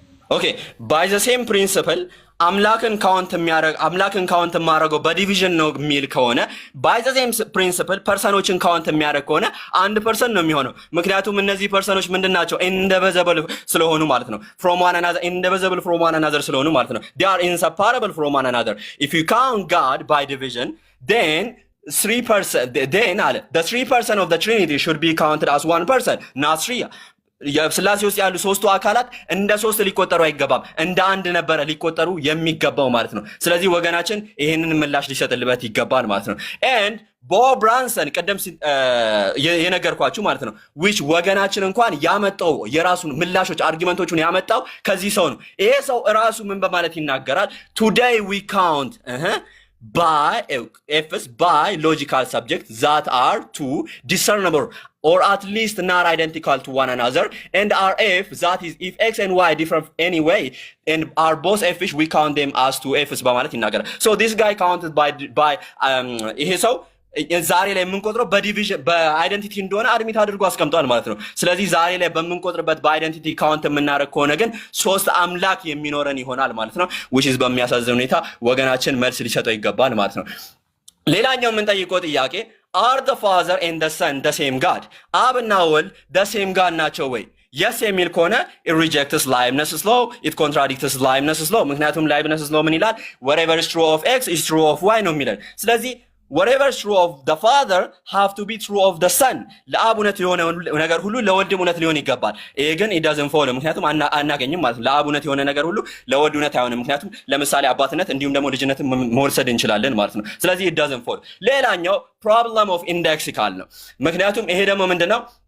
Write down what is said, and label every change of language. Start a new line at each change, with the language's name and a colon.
English: okay by the same principle
Amharic: አምላክን ካውንት የማደርገው በዲቪዥን ነው የሚል ከሆነ
English: by the same principle
Amharic: ፐርሰኖችን ካውንት የሚያደርግ ከሆነ አንድ ፐርሰን ነው የሚሆነው። ምክንያቱም እነዚህ ፐርሰኖች ምንድናቸው?
English: indivisible
Amharic: ስለሆኑ ማለት ነው።
English: from one another indivisible from one another ስለሆኑ ማለት ነው። they are inseparable from one another. if you count God by division then the three person of the Trinity should be counted as one person, not three.
Amharic: የስላሴ ውስጥ ያሉ ሶስቱ አካላት እንደ ሶስት ሊቆጠሩ አይገባም፣ እንደ አንድ ነበረ ሊቆጠሩ የሚገባው ማለት ነው። ስለዚህ ወገናችን ይሄንን ምላሽ ሊሰጥልበት ይገባል ማለት ነው። and ቦብ ብራንሰን ቀደም የነገርኳችሁ ማለት ነው which ወገናችን እንኳን ያመጣው የራሱን ምላሾች አርጊመንቶቹን ያመጣው ከዚህ ሰው ነው። ይሄ ሰው ራሱ ምን በማለት ይናገራል?
English: today we count by logical subjects that are two discernible or at least not identical to one another and are f that is if x and y differ anyway and are both f we count them as two f's
Amharic: በማለት ይናገራል።
English: so this guy counted by
Amharic: ይሄ ሰው ዛሬ ላይ የምንቆጥረው በዲቪዥን በአይደንቲቲ እንደሆነ አድሚት አድርጎ አስቀምጧል ማለት ነው። ስለዚህ ዛሬ ላይ በምንቆጥርበት በአይደንቲቲ ካውንት የምናደርግ ከሆነ ግን ሶስት አምላክ የሚኖረን ይሆናል ማለት ነው። which is በሚያሳዝን ሁኔታ ወገናችን መልስ ሊሰጠው ይገባል ማለት ነው። ሌላኛው የምንጠይቀው ጥያቄ
English: are the father and the son the same God?
Amharic: አብና ወልድ
English: the same God
Amharic: ናቸው ወይ?
English: yes
Amharic: የሚል ከሆነ
English: it rejects Leibniz's law, it contradicts Leibniz's law።
Amharic: ምክንያቱም
English: Leibniz's law
Amharic: ምን ይላል?
English: whatever is true of x is true of y
Amharic: ነው የሚለን። ስለዚህ
English: whatever is true of the father have to be true of the son።
Amharic: ለአብ እውነት የሆነ ነገር ሁሉ ለወልድም እውነት ሊሆን ይገባል። ይሄ ግን
English: it doesn't follow
Amharic: ምክንያቱም አናገኝም ማለት ነው። ለአብ እውነት የሆነ ነገር ሁሉ ለወልድ እውነት አይሆንም። ምክንያቱም ለምሳሌ አባትነት እንዲሁም ደግሞ ልጅነትን መውሰድ እንችላለን ማለት ነው። ስለዚህ it doesn't follow። ሌላኛው
English: problem of indexical
Amharic: ነው። ምክንያቱም ይሄ ደግሞ ምንድነው?